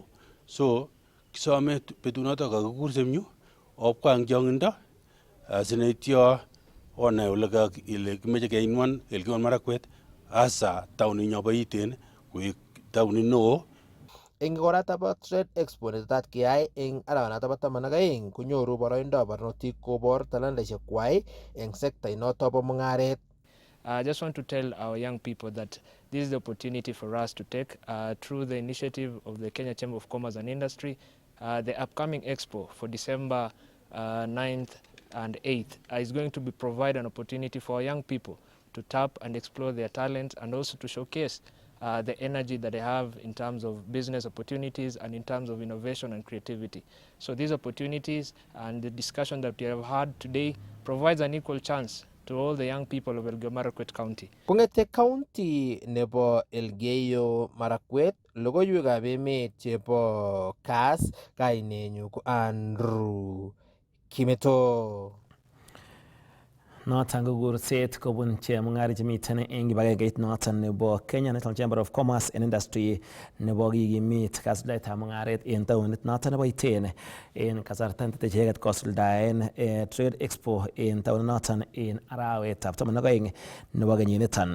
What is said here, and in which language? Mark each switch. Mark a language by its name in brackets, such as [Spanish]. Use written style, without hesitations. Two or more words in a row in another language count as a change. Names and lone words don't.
[Kalenjin] So kisome betunoto kakikursem yu obwa eng chong'indo sinaityo onai ile kimeche keinwan Elgeyo Marakwet hasa taonit nyo bo Iten koek taonit neo. Eng igoratab Trade Expo netetat keyai eng arawanato bo 12 konyoru boroindo barnotik kobor talantaisiekwai eng sekta inoto bo mung'aret. [English] I just want to tell our young people that this is the opportunity for us to take through the initiative of the Kenya Chamber of Commerce and Industry, the upcoming expo for December 9th and 8th is going to be provide an opportunity for our young people to tap and explore their talents and also to showcase the energy that they have in terms of business opportunities and in terms of innovation and creativity. So these opportunities and the discussion that we have had today provides an equal chance to all the young people of Elgeyo Marakwet County. [Kalenjin] Kong'ete county nebo Elgeyo Marakwet, logoiwekab emet chebo Kass, kainenyu ko Andrew Kimeto. Noton ko kurset kobun chemung'arainik chemiten eng kibagengeit noton nebo Kenya National Chamber of Commerce and Industry nebo kikimit kasuldaetab mung'aret en taonit noton nebo Iten en kasarta netete icheget kosuldaen Trade Expo en taonit noton en arawetab 12 nebo kenyiniton.